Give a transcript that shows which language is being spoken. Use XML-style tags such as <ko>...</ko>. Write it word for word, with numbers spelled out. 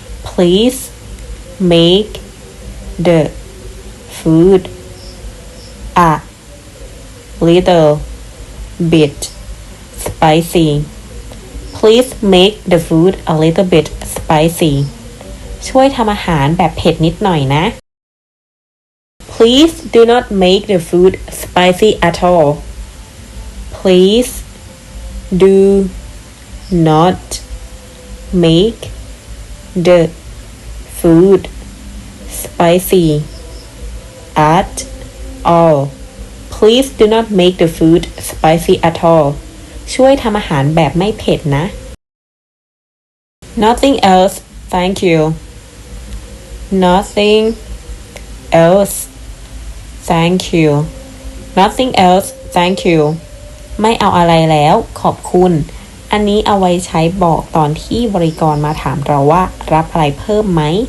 <en>Please make the food a little bit spicy. Please make the food a little bit spicy.</en> <th>ช่วยทำอาหารแบบเผ็ดนิดหน่อยนะ</th> <en>Please do not make the food spicy at all. Please do not make the food spicy at all. Please do not make the food spicy at all.</en> <th>ช่วยทำอาหารแบบไม่เผ็ดนะ</th> <en>Nothing else, thank you. Nothing else, thank you. Nothing else, thank you.</en> <th>ไม่เอาอะไรแล้วขอบคุณอันนี้เอาไว้ใช้บอกตอนที่บริกรมาถามเราว่ารับอะไรเพิ่มไหม</th>